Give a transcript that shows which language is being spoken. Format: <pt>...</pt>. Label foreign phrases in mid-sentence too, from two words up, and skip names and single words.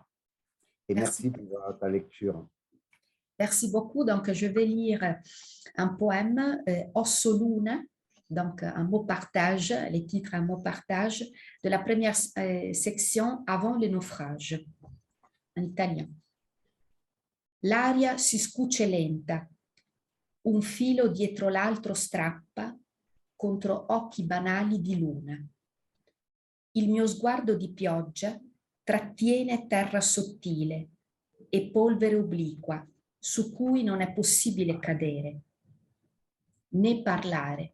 <fr>Et merci pour ta lecture. Merci beaucoup. Donc, je vais lire un poème, Osso Luna, donc un mot partage, les titres un mot partage, de la première section avant le naufrage, en italien.</fr> <it>L'aria si scuce lenta, un filo dietro l'altro strappa contro occhi banali di luna. Il mio sguardo di pioggia trattiene terra sottile e polvere obliqua su cui non è possibile cadere, né parlare.</it>